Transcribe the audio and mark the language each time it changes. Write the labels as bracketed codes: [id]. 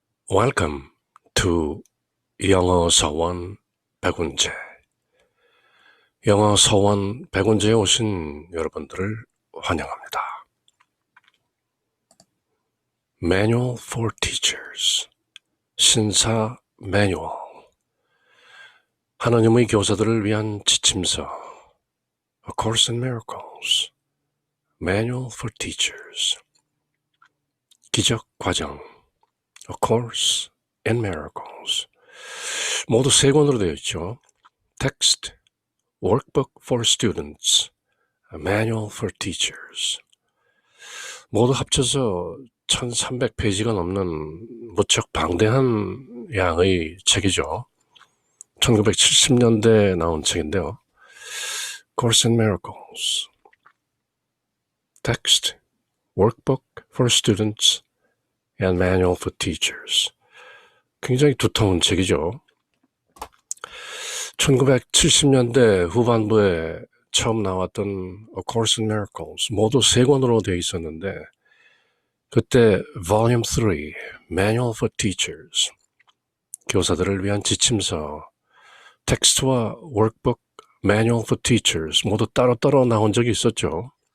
[en] Welcome to 영어 서원 백운재. [ko] 영어 서원 백운재에 오신 여러분들을 환영합니다. Manual for Teachers, 신사 매뉴얼, 하나님의 교사들을 위한 지침서, A Course in Miracles, Manual for Teachers, 기적 과정, A Course in Miracles, 모두 세 권으로 되어 있죠. [en] Text, Workbook for Students, A Manual for Teachers. [ko] 모두 합쳐서 1300페이지가 넘는 무척 방대한 양의 책이죠. 1970년대에 나온 책인데요. [en] Course in Miracles, Text, Workbook for Students, and Manual for Teachers. [ko] 굉장히 두터운 책이죠. 1970년대 후반부에 처음 나왔던 A Course in Miracles 모두 세 권으로 되어 있었는데 그때 Volume 3, Manual for Teachers, 교사들을 위한 지침서, 텍스트와 Workbook, Manual for Teachers 모두 따로따로 나온 적이 있었죠.